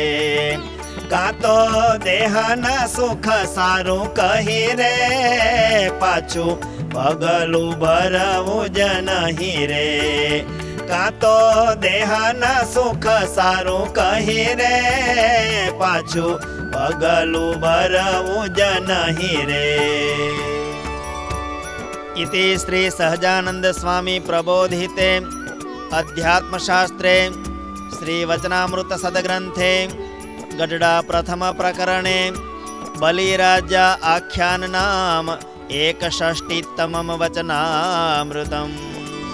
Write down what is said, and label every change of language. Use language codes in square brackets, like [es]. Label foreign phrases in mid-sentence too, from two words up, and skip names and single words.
[gu] કા તો દેહના સુખ સારુ કહી રે, પાછું પગલું ભરવું જ નહીં રે। કા તો દેહના સુખ સારુ કહી રે, પાછું પગલું ભરવું જ નહીં રે। [sa] इति श्री सहजानंद स्वामी प्रबोधिते अध्यात्मशास्त्रे श्री वचनामृत सद्ग्रंथे गढडा प्रथम प्रकरणे बलिराजा आख्यान नाम 61तमं वचनामृतम्।